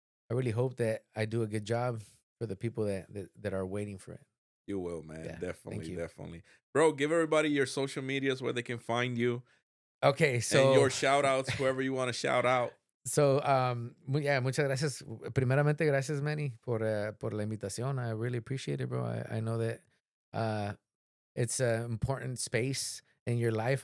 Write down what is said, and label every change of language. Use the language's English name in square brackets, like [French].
[English] I really hope that I do a good job for the people that are waiting for it. You will, man. Yeah, thank Definitely, you. definitely. Bro, give everybody your social medias where they can find you Okay, and so your shout outs, whoever you want to shout out. [Spanish] yeah, muchas gracias. Primeramente, gracias, Manny, por la invitación. [English] I really appreciate it, bro. I know that uh, it's an important space in your life.